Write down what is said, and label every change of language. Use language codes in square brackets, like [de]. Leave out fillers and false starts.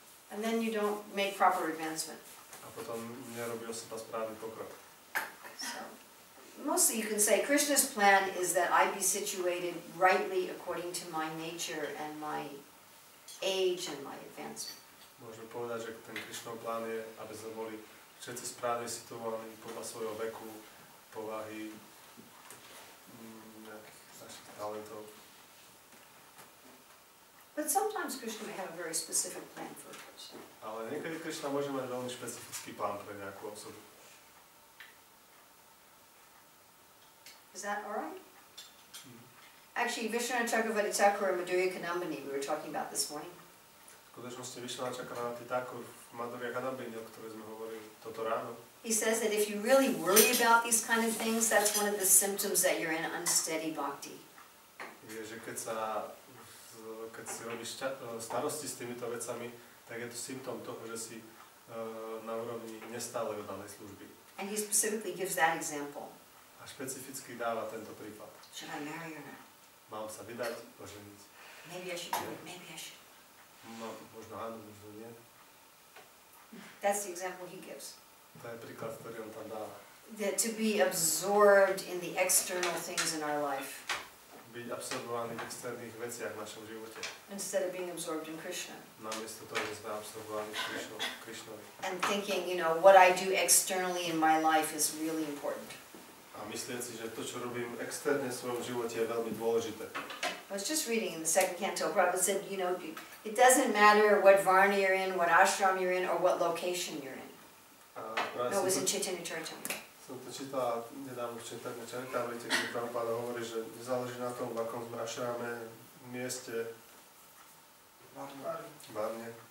[en] And then you don't make proper advancement. [sk] A potom nerobí osoba správny pokrok. [en] So, mostly you can say Krishna's plan is that I be situated rightly according to my nature and my age and my advancement. [sk] Môžeme povedať, že ten Krišnov plán je, aby sme boli všetci správne situovaní podľa svojho veku, povahy, nejakých našich talentov. [en] But sometimes Krishna may have a very specific plan for a person. [sk] Ale niekedy Krišna môže mať veľmi špecifický plán pre nejakú osobu. [en] Is that alright? Actually, Vishwanath Chakravarti Thakur and Madhurya Kadambini we were talking about this morning. [sk] V skutočnosti Vishwanath Chakravarti Thakur v Madhurya Kadambini, o ktorej sme hovorili toto ráno. [en] He says that if you really worry about these kind of things, that's one of the symptoms that you're in unsteady bhakti. [sk] Je, že keď si robíš starosti s týmito vecami, tak je to symptóm toho, že si na úrovni nestálej oddanej služby. [en] And he specifically gives that example. [sk] A špecificky dáva tento prípad. [en] Should I marry or not? [sk] Mám sa vydať, oženiť. [en] Maybe I should do it, maybe I should. [sk] No, možno áno, možno nie. [en] That's the example he gives. [sk] To je príklad, ktorý on tam dáva. [en] That to be absorbed in the external things in our life. [sk] Byť absorbovaný v externých veciach v našom živote. [en] Instead of being absorbed in Krishna. [sk] Namiesto toho, že sme absorbovaní v Krišnovi. [en] And thinking, what I do externally in my life is really important. [sk] A myslieť si, že to, čo robím externe v svojom živote, je veľmi dôležité. [en] I was just reading in the second canto, Prabhupada said, it doesn't matter what varna you're in, what ashram you're in, or what location you're in. No, it was in Chaitanya Charitamrita. [sk] Som to čítal nedávno v Chaitanya Charitamrite, kde Prabhupada hovorí, že nezáleží na tom, v akom sme ashrame, mieste, varne.